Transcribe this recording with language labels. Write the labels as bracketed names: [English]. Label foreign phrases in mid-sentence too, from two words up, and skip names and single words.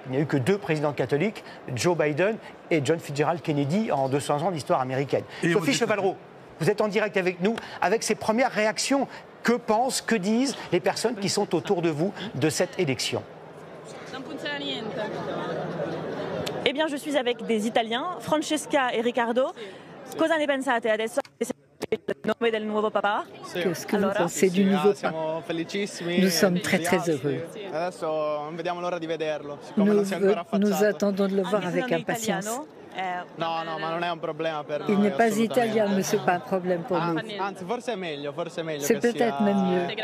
[French] Il n'y a eu que 2 présidents catholiques, Joe Biden et John Fitzgerald Kennedy, en 200 ans d'histoire américaine. Sophie Chevalreau, vous êtes en direct avec nous, avec ces premières réactions. Que pensent, que disent les personnes qui sont autour de vous de cette élection ? Eh bien, je suis avec des Italiens, Francesca et Riccardo. [Italian] Cosa ne pensate adesso? Il nome del nuovo papa? [French] Qu'est-ce que vous pensez du nouveau pape? Nous sommes très très heureux. Nous attendons de le voir avec impatience. Il n'est pas italien, mais ce n'est pas un problème pour nous. C'est peut-être même mieux.